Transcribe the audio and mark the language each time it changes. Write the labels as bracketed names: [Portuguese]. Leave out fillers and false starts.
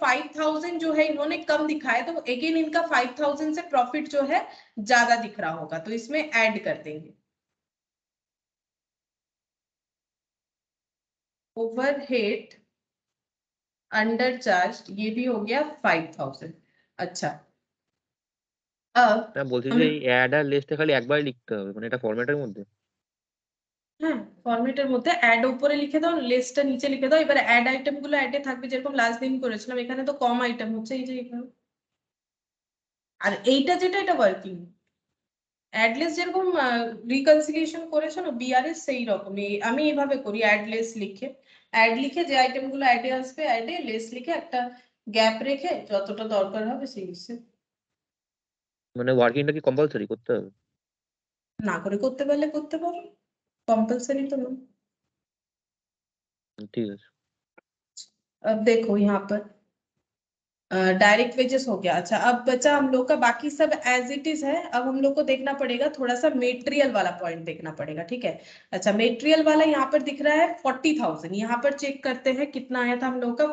[Hindi] 5,000 जो है इन्होंने कम दिखाया, तो अगेन इनका 5,000 से प्रॉफिट जो है ज्यादा दिख रहा होगा, तो इसमें ऐड कर देंगे। ओवरहेड अंडर चार्ज, ये भी हो गया 5,000। अच्छा, अब [Bangla] না বলছি [Hindi] हम [Bangla] যে এই অ্যাড আর লেসটা খালি একবারই লিখতে হবে, মানে এটা ফরম্যাটের মধ্যে। হ্যাঁ ফরম্যাটের মধ্যে অ্যাড উপরে লিখে দাও, লিস্টটা নিচে লিখে দাও। এবারে অ্যাড আইটেম গুলো অ্যাডে থাকবে, যেরকম লাস্ট দিন করেছিলাম। এখানে তো কম আইটেম হচ্ছে, এই যে এখানে, আর এইটা যেটা, এটা ওয়ার্কিং। অ্যাডলেস যেরকম রিকনসিলিয়েশন করেছো না বিআরএস, সেই রকমই আমি এইভাবে করি, অ্যাডলেস লিখে, অ্যাড লিখে যে আইটেম গুলো অ্যাডে আসবে অ্যাডে, লেস লিখে একটা গ্যাপ রেখে যতটা দরকার হবে সেই হিসেবে। মানে ওয়ার্কিংটা কি কম্পালসারি করতে হবে? না করে করতে পারলে করতে পারো, কম্পালসারি তো না। ঠিক আছে। [Hindi] अब देखो यहाँ पर डायरेक्ट वेजेस हो गया। अच्छा, अब बचा हम लोग का बाकी सब एज इट इज है। अब हम लोग को देखना पड़ेगा, थोड़ा सा मेटेरियल वाला पॉइंट देखना पड़ेगा, ठीक है। अच्छा, मेटेरियल वाला यहाँ पर दिख रहा है 40,000। यहाँ पर चेक करते हैं कितना आया था हम लोग का।